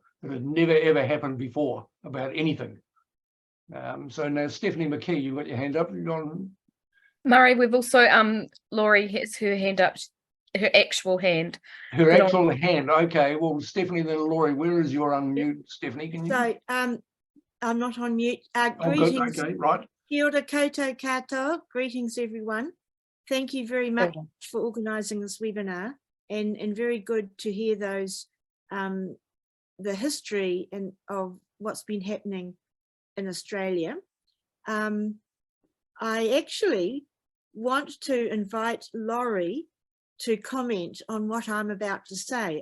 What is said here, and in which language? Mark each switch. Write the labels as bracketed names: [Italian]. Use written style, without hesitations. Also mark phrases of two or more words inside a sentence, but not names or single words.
[English] It had never, ever happened before about anything. So now, Stephanie McKee, you've got your hand up. Murray, we've also, Laurie has her hand up, her actual hand. Her actual hand, okay. Well, Stephanie, then Laurie, where is your unmute, Stephanie? Can you? So, I'm not on mute. Greetings. Good. Okay, right. [Māori] Kia ora koutou katoa. [English] Greetings, everyone. Thank you very much for organising this webinar, and very good to hear those the history and of what's been happening in Australia, I actually want to invite Laurie to comment on what I'm about to say.